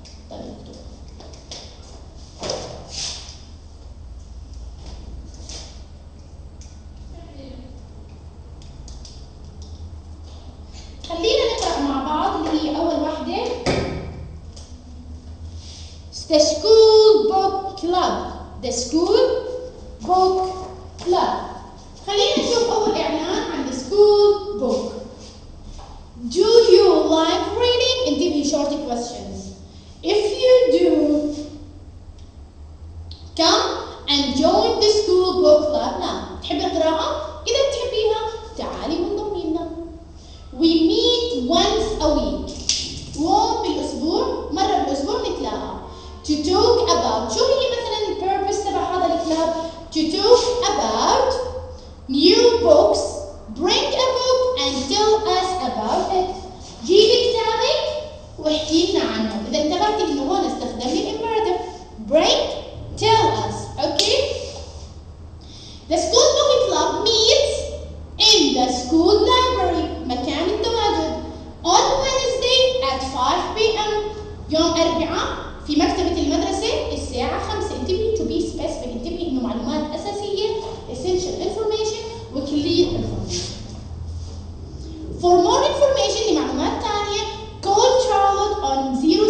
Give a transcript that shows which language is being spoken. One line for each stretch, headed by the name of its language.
Arabic: طيب خلينا نقرأ مع بعض اللي هي أول واحدة The School Book Club.
English: The School Book Club.
Arabic: خلينا نشوف أول إعلان عن The School Book.
English: Do you like reading?
Arabic: انتبهي
English: short questions. If you do, come and join the School Book Club now.
Arabic: تحبي القراءة؟ إذا بتحبيها تعالي وانضمي لنا.
English: We meet once a week.
Arabic: يوم بالأسبوع، مرة بالأسبوع نتلاقى.
English: To talk about
Arabic: شو هي مثلا البيربس تبع هذا الكلاب؟
English: To talk about new books. Bring a book and tell us about it.
Arabic: جيبي كتابك واحكي لنا عنه. إذا انتبهتي إنه هون استخدمي الإمبيراتيف.
English: Bring, tell us. Okay? The School Book Club meets in the school library.
Arabic: مكان التواجد.
English: On Wednesday at 5 p.m.
Arabic: يوم أربعاء في مكتبة المدرسة الساعة 5. انتبهي
English: to be specific.
Arabic: انتبهي إنه معلومات أساسية
English: essential information
Arabic: و
English: clear information. For more information
Arabic: لمعلومات تانية
English: call Charlotte on 0761-327-4997.